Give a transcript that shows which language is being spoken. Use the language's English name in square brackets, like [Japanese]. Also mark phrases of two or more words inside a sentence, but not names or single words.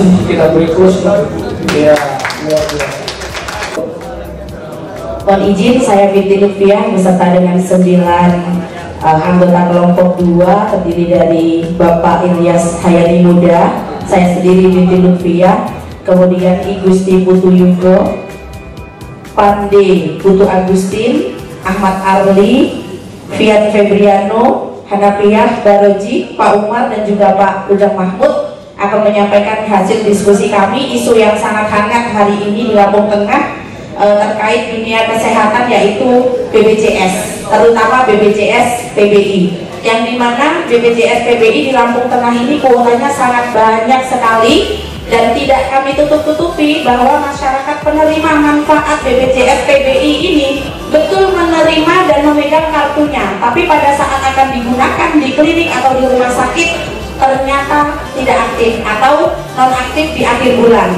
[Indonesian] Kita beri close ya, luar biasa. Mohon izin, saya Binti Lutfiah beserta dengan 9 anggota kelompok 2 terdiri dari Bapak Ilyas Hayani Muda, saya sendiri Binti Lutfiah, kemudian I Gusti Putu Yugo, Pande Putu Agustin, Ahmad Arli, Fian Febriano, Hanafiah Baroji, Pak Umar, dan juga Pak Ujang Mahmud akan menyampaikan hasil diskusi kami. Isu yang sangat hangat hari ini di Lampung Tengah terkait dunia kesehatan, yaitu BPJS, terutama BPJS PBI, yang dimana BPJS PBI di Lampung Tengah ini kuotanya sangat banyak sekali, dan tidak kami tutup-tutupi bahwa masyarakat penerima manfaat BPJS PBI ini betul menerima dan memegang kartunya, tapi pada saat akan digunakan di klinik atau di rumah sakit ternyata tidak aktif atau non aktif di akhir bulan.